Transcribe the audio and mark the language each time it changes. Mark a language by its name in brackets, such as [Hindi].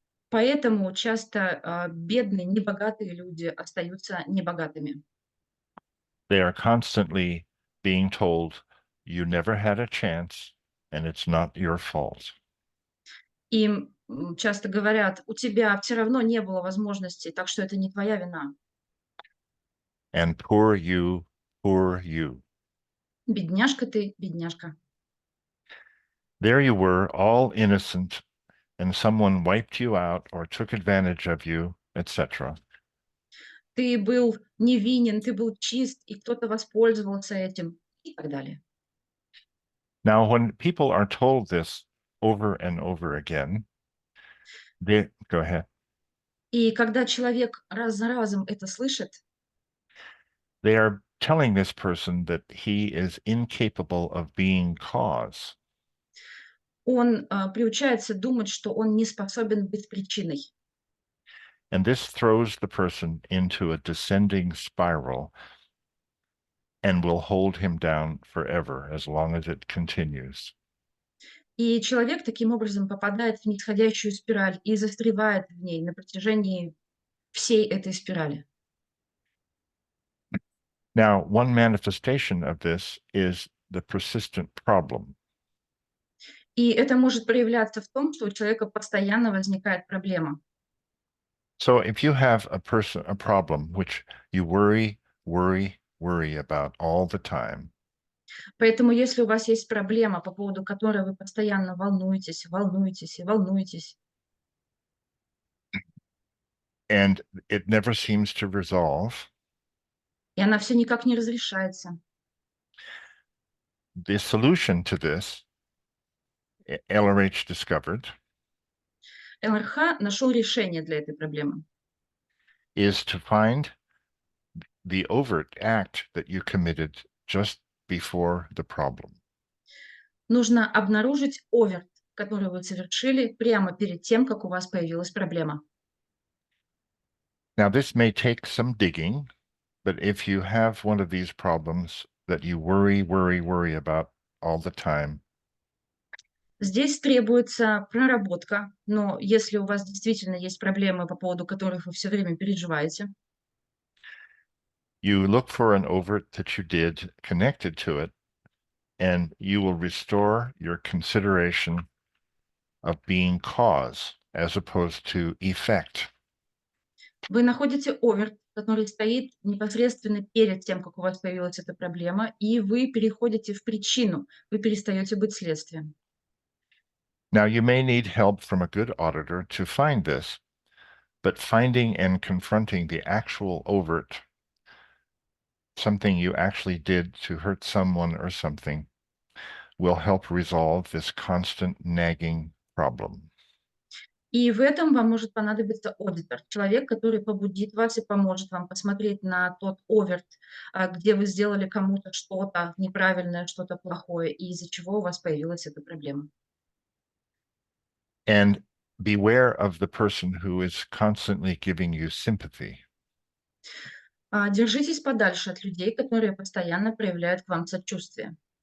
[Russian] Поэтому часто бедные, небогатые люди остаются небогатыми. [English] They are constantly being told you never had a chance and it's not your fault. [Russian] Им часто говорят, у тебя все равно не было возможности, так что это не твоя вина. [English] And poor you, poor you. [Russian] Бедняжка ты, бедняжка. [English] There you were, all innocent, and someone wiped you out or took advantage of you, etc. [Russian] Ты был невинен, ты был чист, и кто-то воспользовался этим, и так далее. [English] Now, when people are told this over and over again, they go ahead. [Russian] И когда человек раз за разом это слышит, [English] They are telling this person that he is incapable of being cause. [Russian] он приучается думать, что он не способен быть причиной. [English] And this throws the person into a descending spiral and will hold him down forever as long as it continues. [Russian] И человек таким образом попадает в нисходящую спираль и застревает в ней на протяжении всей этой спирали. [English] Now, one manifestation of this is the persistent problem. [Russian] И это может проявляться в том, что у человека постоянно возникает проблема. [English] So if you have a problem which you worry about all the time, [Russian] Поэтому если у вас есть проблема, по поводу которой вы постоянно волнуетесь, волнуетесь и волнуетесь, [English] and it never seems to resolve, [Russian] и она все никак не разрешается, [English] the solution to this, LRH discovered, [Russian] ЛРХ нашел решение для этой проблемы. [English] is to find the overt act that you committed just before the problem. [Russian] Нужно обнаружить оверт, который вы совершили прямо перед тем, как у вас появилась проблема. [English] Now, this may take some digging, but if you have one of these problems that you worry about all the time, [Russian] Здесь требуется проработка, но если у вас действительно есть проблемы, по поводу которых вы все время переживаете, [English] you look for an overt that you did connected to it, and you will restore your consideration of being cause as opposed to effect. [Russian] вы находите оверт, который стоит непосредственно перед тем, как у вас появилась эта проблема, и вы переходите в причину, вы перестаете быть следствием. [English] Now, you may need help from a good auditor to find this, but finding and confronting the actual overt, something you actually did to hurt someone or something, will help resolve this constant nagging problem. [Russian] И в этом вам может понадобиться аудитор, человек, который побудит вас и поможет вам посмотреть на тот оверт, где вы сделали кому-то что-то неправильное, что-то плохое, и из-за чего у вас появилась эта проблема. [English] And beware of the person who is constantly giving you sympathy. [Russian] Держитесь подальше от людей, которые постоянно проявляют к вам сочувствие.